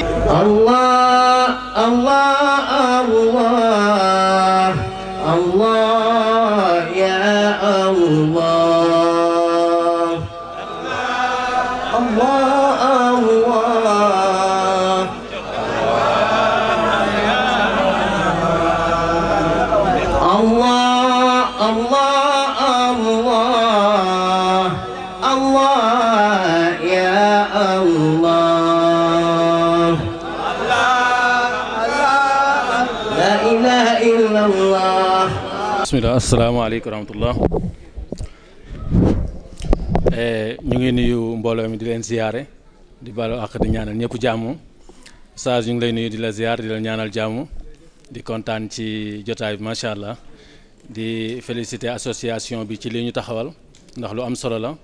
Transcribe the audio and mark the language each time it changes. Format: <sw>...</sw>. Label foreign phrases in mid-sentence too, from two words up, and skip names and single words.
<ar>الله الله الله الله يا الله الله الله الله الله الله الله يا الله لا إله إلا الله. بسم الله السلام عليكم ورحمة الله.</ar> <wo>ñu ngi nuyu mbooloo mi di leen ziyaare di baalu àq di ñaanal ñëpp jàmm. Oustaz ñu ngi lay nuyu di la ziyaar di la ñaanal jàmm di kontaan ci jotaay bi</wo> <ar>ما شاء الله</ar> <wo>di féliciter association bi ci li ñu taxawal ndax lu am solo la.</wo>